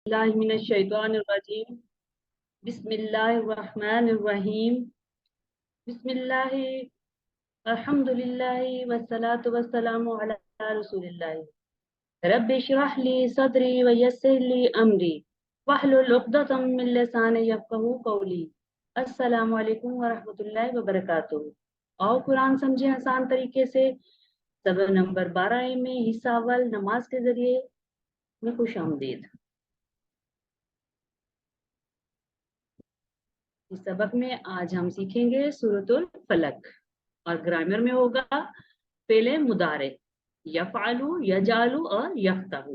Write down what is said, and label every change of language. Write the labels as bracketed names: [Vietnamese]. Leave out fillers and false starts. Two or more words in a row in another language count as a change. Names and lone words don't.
[Arabic] بسم الله من الشيطان الرجيم۔ بسم الله الرحمن الرحيم. بسم الله الحمد لله والصلاة والسلام على رسول الله. رب اشرح لي صدري ويسر لي أمري واحلل عقدة من لساني يفقهوا قولي. السلام عليكم ورحمة الله وبركاته. [Urdu] آؤ قرآن سمجھے آسان طریقے سے۔ سبق نمبر 12 میں حصہ اول نماز کے ذریعے میں خوش آمدید. اس سبق میں آج ہم سیکھیں گے سورۃ الفلق اور گرامر میں ہوگا پہلے مضارع [Arabic] يفعلُ، يجعلُ [Urdu] اور یفتح.